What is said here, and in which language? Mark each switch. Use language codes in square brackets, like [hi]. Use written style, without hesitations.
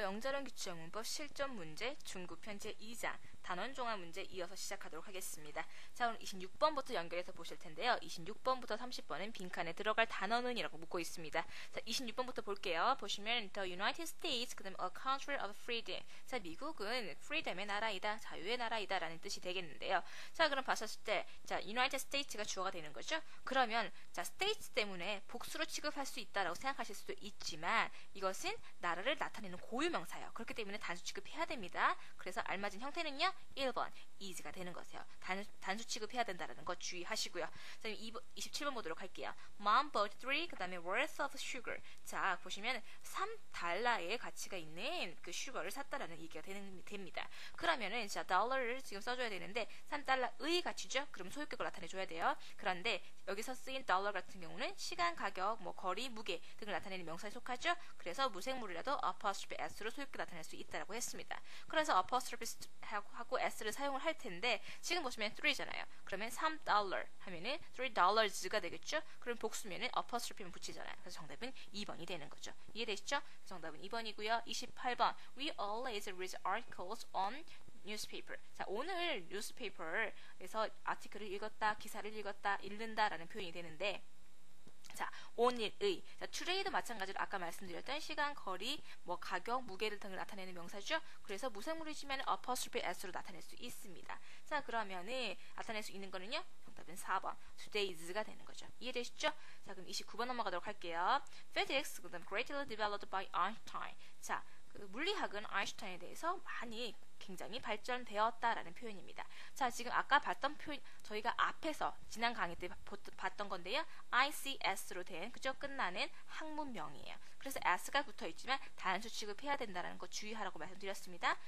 [ko] 영재론 규칙문법 실전 문제 중급 편제 2장 단원 종합 문제 이어서 시작하도록 하겠습니다. 자, 오늘 26번부터 연결해서 보실 텐데요. 26번부터 30번은 빈칸에 들어갈 단어는 이라고 묻고 있습니다. 자, 26번부터 볼게요. 보시면 [en] The United States, [ko] 그 다음에 [en] a country of freedom. [ko] 자, 미국은 freedom의 나라이다, 자유의 나라이다 라는 뜻이 되겠는데요. 자, 그럼 봤었을 때 자, United States가 주어가 되는 거죠. 그러면 자, states 때문에 복수로 취급할 수 있다라고 생각하실 수도 있지만 이것은 나라를 나타내는 고유명사예요. 그렇기 때문에 단수 취급해야 됩니다. 그래서 알맞은 형태는요. 1번 is가 되는 거세요. 단수 취급해야 된다는 거 주의하시고요. 자, 27번 보도록 할게요. [en] Mom bought 3, [ko] 그 다음에 [en] worth of sugar. [ko] 자, 보시면 3달러의 가치가 있는 그 슈거를 샀다라는 얘기가 됩니다. 그러면은 자, 달러를 지금 써줘야 되는데 3달러의 가치죠? 그럼 소유격을 나타내줘야 돼요. 그런데 여기서 쓰인 달러 같은 경우는 시간, 가격, 뭐 거리, 무게 등을 나타내는 명사에 속하죠? 그래서 무생물이라도 apostrophe s로 소유격 나타낼 수 있다라고 했습니다. 그래서 apostrophe 하고 s를 사용을 할 텐데 지금 보시면 3잖아요. 그러면 3달러 하면은 3달러즈가 되겠죠? 그럼 복수면은 apostrophe만 붙이잖아요. 그래서 정답은 2번이 되는 거죠. 이해되시죠? 정답은 2번이고요. [en] 28번 We always read articles on newspaper. [ko] 자, 오늘 newspaper에서 아티클을 읽었다, 기사를 읽었다, 읽는다라는 표현이 되는데 자, on의 자, today도 마찬가지로 아까 말씀드렸던 시간, 거리, 뭐 가격, 무게를 등을 나타내는 명사죠. 그래서 무생물이지만 apostrophe s로 나타낼 수 있습니다. 자, 그러면은 나타낼 수 있는 거는요. 정답은 4번 todays가 되는 거죠. 이해되시죠? 자, 그럼 29번 넘어가도록 할게요. [en] Physics, [ko] 그다음 [en] greatly developed by Einstein. [ko] 자, 그 물리학은 아인슈타인에 대해서 많이 굉장히 발전되었다라는 표현입니다. 자, 지금 아까 봤던 표현 저희가 앞에서 지난 강의 때 봤던 건데요. ICS로 된 그죠? 끝나는 학문명이에요. 그래서 S가 붙어 있지만 단수 취급해야 된다는 거 주의하라고 말씀드렸습니다.